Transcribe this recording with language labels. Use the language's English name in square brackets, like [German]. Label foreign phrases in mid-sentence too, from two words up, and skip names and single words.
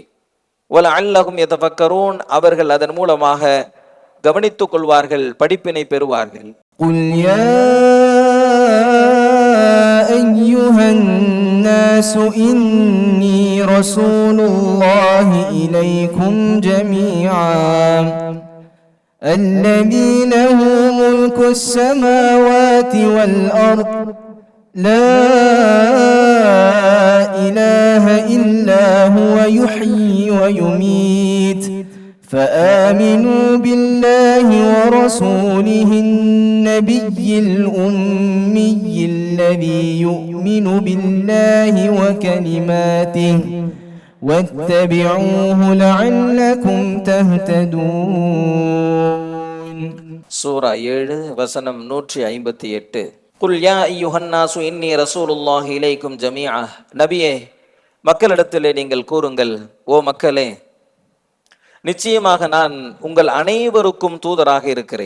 [Arabic] ولعلهم يتفكرون, [Tamil] அவர்கள் அதன் மூலமாக கவனித்துக் கொள்வார்கள், படிப்பினை பெறுவார்கள். [Arabic] قل يا أيها الناس إني رسول الله إليكم جميعا الذي له ملك السماوات والأرض لا إله إلا هو يحيي ويميت فآمنوا بالله ورسوله النبي الأمي الذي يؤمن بالله وكلماته واتبعوه لعلكم تهتدون. [Tamil] சூரா 7 வசனம் 158. [Arabic] قل يا أيها الناس إني رسول الله إليكم جميعا, [Tamil] நபியே மக்களிடத்திலே நீங்கள் கூறுங்கள், ஓ மக்களே, நிச்சயமாக நான் உங்கள் அனைவருக்கும் தூதராக இருக்கிறேன்.